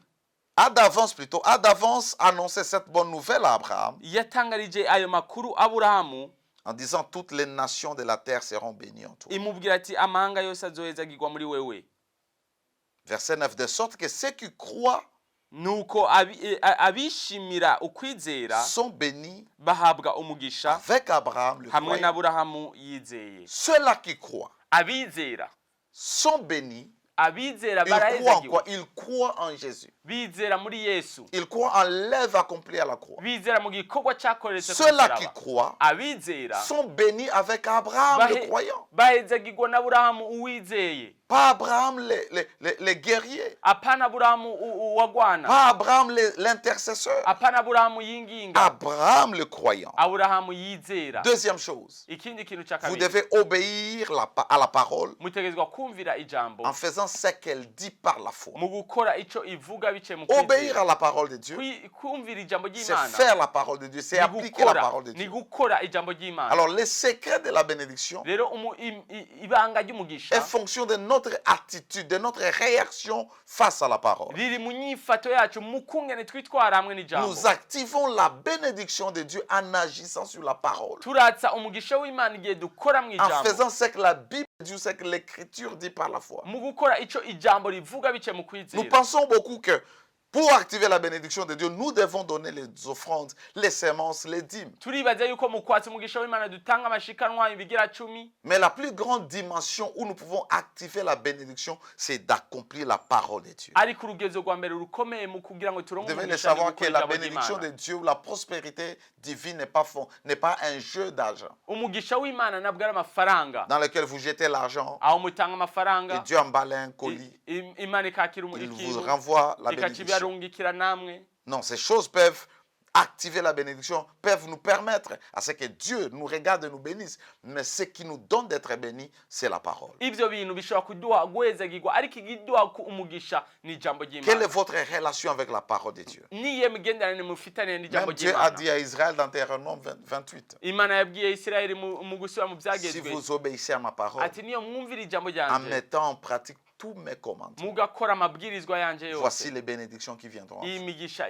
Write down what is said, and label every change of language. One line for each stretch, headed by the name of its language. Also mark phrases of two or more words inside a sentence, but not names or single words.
French: a d'avance annoncé cette bonne nouvelle à Abraham
Rundi: Yatangarije ayo makuru Aburahamu
French: en disant toutes les nations de la terre seront bénies en toi.
Rundi: imubwira ati amahanga yose azohezagirwa muri wewe.
French: Verset 9, de sorte que ceux qui croient
Rundi: Nuko abishimira ukwizera
French: sont bénis
Rundi: bahabwa umugisha
French: avec Abraham le
Rundi: hamwe
French: croyant.
Rundi: n'Aburahamu yizeye.
French: Ceux-là qui croient
Rundi: Abizera
French: sont bénis.
Rundi: abizera
French: Ils croient en
Rundi: barahezagiwe.
French: quoi? Ils croient en Jésus.
Rundi: Bizera muri Yesu.
French: Ils croient en l'œuvre accomplie à la croix.
Rundi: Bizera mu gikorwa cyakoretse ku
French: Ceux-là qui
Rundi: musaraba.
French: croient
Rundi: Abizera
French: sont bénis avec Abraham le croyant.
Rundi: bahezagirwa n'Aburahamu uwizeye.
French: Pas Abraham les guerriers.
Rundi: Apana Aburahamu uwagwana.
French: Pas Abraham l'intercesseur.
Rundi: Apana Aburahamu yinginga.
French: Abraham le croyant.
Rundi: Aburahamu yizera.
French: Deuxième chose,
Rundi: Ikindi kintu cya
French: vous
Rundi: kabiri,
French: devez obéir à la parole
Rundi: mutegezwa kumvira ijambo
French: en faisant ce qu'elle dit par la foi.
Rundi: mu gukora ico ivuga bice mu
French: Obéir
Rundi: kwizera.
French: à la parole de Dieu,
Rundi: Kumvira ijambo
French: c'est
Rundi: ry'Imana
French: faire la parole de Dieu, c'est
Rundi: ni
French: appliquer la
Rundi: gukora-
French: parole de
Rundi: ni
French: Dieu.
Rundi: gukora ijambo ry'Imana.
French: Alors, les secrets de la bénédiction
Rundi: Rero ibanga ry'umugisha
French: est fonction de notre attitude, de notre réaction face à la parole.
Rundi: riri mu nyifato yacu mu kungene twitwara hamwe n'ijambo.
French: Nous activons la bénédiction de Dieu en agissant sur la parole,
Rundi: Turatsa umugisha w'Imana igihe dukora mu
French: en
Rundi: ijambo,
French: faisant ce que la Bible dit, ce que l'Écriture dit par la foi.
Rundi: mu gukora ico ijambo rivuga bice mu
French: Nous
Rundi: kwizera.
French: pensons beaucoup que pour activer la bénédiction de Dieu, nous devons donner les offrandes, les semences, les dîmes.
Rundi: Turibaza yuko mu kwatsa umugisha w'Imana dutanga amashikanwa ibigira 10.
French: Mais la plus grande dimension où nous pouvons activer la bénédiction, c'est d'accomplir la parole de Dieu.
Rundi: Ariko urugezo rwa mbere rukomeye mu kugira ngo
French: Vous
Rundi: turonke
French: devez le
Rundi: umugisha ni
French: savoir que
Rundi: gukora
French: la
Rundi: ijambo
French: bénédiction de
Rundi: ry'Imana.
French: Dieu, la prospérité divine n'est pas un jeu d'argent
Rundi: Umugisha w'Imana nabwo ari amafaranga
French: dans lequel vous jetez l'argent
Rundi: aho mutanga
French: et
Rundi: amafaranga
French: Dieu emballe un colis.
Rundi: Imana ikakira
French: Il vous
Rundi: ikintu
French: renvoie la bénédiction.
Rundi: ikakibarungikira namwe.
French: Non, ces choses peuvent activer la bénédiction, peuvent nous permettre à ce que Dieu nous regarde et nous bénisse. Mais ce qui nous donne d'être bénis, c'est la parole.
Rundi: ibyo bintu bishobora kuduha guhezagirwa ariko igiduha umugisha ni ijambo
French: Quelle est
Rundi: ry'Imana.
French: votre relation avec la parole de Dieu?
Rundi: niye migenderanire mufitanye n'ijambo
French: Même Dieu a
Rundi: ry'Imana.
French: dit à Israël dans Deutéronome 28,
Rundi: Imana yabwiye Isirayeli mu gusubira mu
French: si
Rundi: byagezwe
French: vous obéissez à ma parole,
Rundi: ati niyo mwumvira ijambo
French: en
Rundi: ryanje
French: mettant en pratique tous mes commandements,
Rundi: mugakora amabwirizwa yanje
French: voici
Rundi: yose
French: les bénédictions qui viendront.
Rundi: iyi migisha